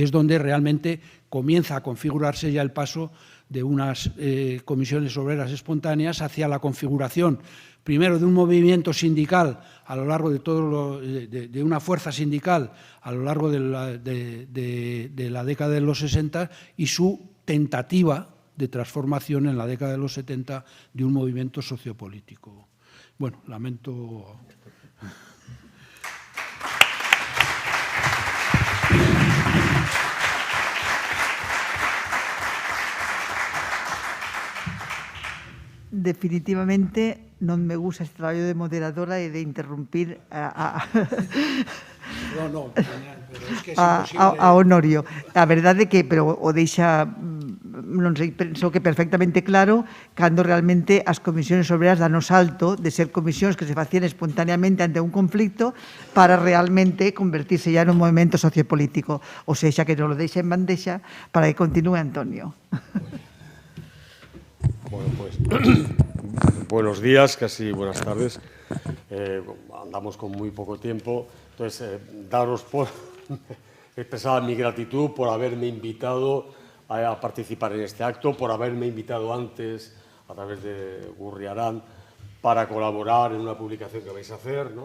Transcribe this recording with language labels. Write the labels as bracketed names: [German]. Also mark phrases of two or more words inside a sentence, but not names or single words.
[Spanish] es donde realmente comienza a configurarse ya el paso de unas comisiones obreras espontáneas hacia la configuración, primero, de un movimiento sindical a lo largo de una fuerza sindical a lo largo de la década de los 60, y su tentativa de transformación en la década de los 70 de un movimiento sociopolítico. Bueno, lamento. [Galician] Definitivamente non me gusta este traballo de moderadora e de interrumpir [Spanish] No, pero es que é imposible. [Galician] A Honorio. A verdade que, pero o deixa, non sei, penso que perfectamente claro, cando realmente as comisións obreras dan o salto de ser comisións que se facían espontáneamente ante un conflicto para realmente [Spanish] convertirse ya en un [Galician] movimento sociopolítico. O sexa, que non lo deixa en bandexa para que continúe Antonio. [Spanish] Bueno, pues buenos días, casi buenas tardes. Andamos con muy poco tiempo, entonces daros por expresar mi gratitud por haberme invitado a participar en este acto, por haberme invitado antes a través de Gurriarán para colaborar en una publicación que vais a hacer, ¿no?